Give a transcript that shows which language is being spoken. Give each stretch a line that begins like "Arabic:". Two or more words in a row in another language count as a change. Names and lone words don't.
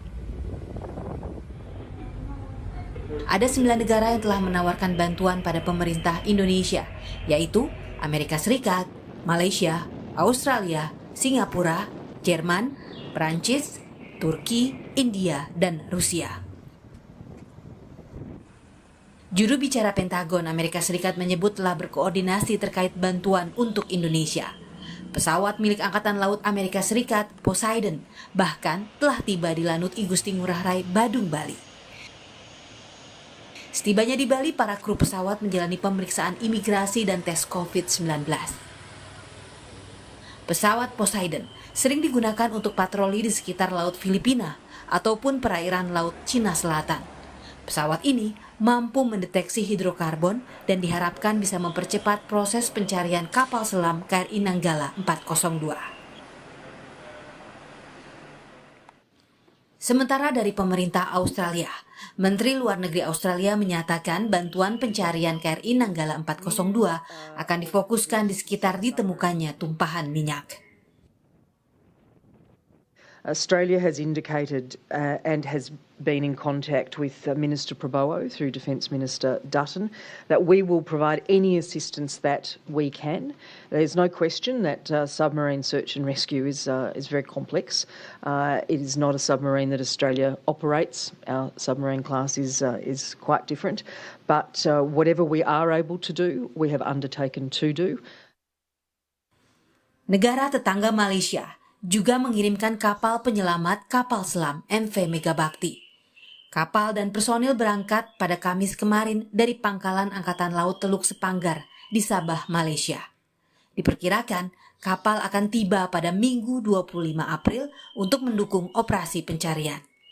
Indonesian: Ada 9 negara yang telah menawarkan bantuan pada pemerintah Indonesia, yaitu Amerika Serikat, Malaysia, Australia, Singapura, Jerman, Perancis, Turki, India, dan Rusia. Juru bicara Pentagon Amerika Serikat menyebut telah berkoordinasi terkait bantuan untuk Indonesia. Pesawat milik Angkatan Laut Amerika Serikat, Poseidon, bahkan telah tiba di Lanut I Gusti Ngurah Rai, Badung, Bali. Setibanya di Bali, para kru pesawat menjalani pemeriksaan imigrasi dan tes COVID-19. Pesawat Poseidon sering digunakan untuk patroli di sekitar Laut Filipina ataupun perairan Laut Cina Selatan. Pesawat ini mampu mendeteksi hidrokarbon dan diharapkan bisa mempercepat proses pencarian kapal selam KRI Nanggala 402. Sementara dari pemerintah Australia, Menteri Luar Negeri Australia menyatakan bantuan pencarian KRI Nanggala 402 akan difokuskan di sekitar ditemukannya tumpahan minyak.
English: Australia has indicated and has been in contact with Minister Prabowo through Defence Minister Dutton that we will provide any assistance that we can. There's no question that submarine search and rescue is very complex. It is not a submarine that Australia operates. Our submarine class is quite different. But whatever we are able to do, we have undertaken to do.
Indonesian: Negara tetangga Malaysia juga mengirimkan kapal penyelamat kapal selam MV Megabakti. Kapal dan personil berangkat pada Kamis kemarin dari Pangkalan Angkatan Laut Teluk Sepanggar di Sabah, Malaysia. Diperkirakan kapal akan tiba pada Minggu 25 April untuk mendukung operasi pencarian.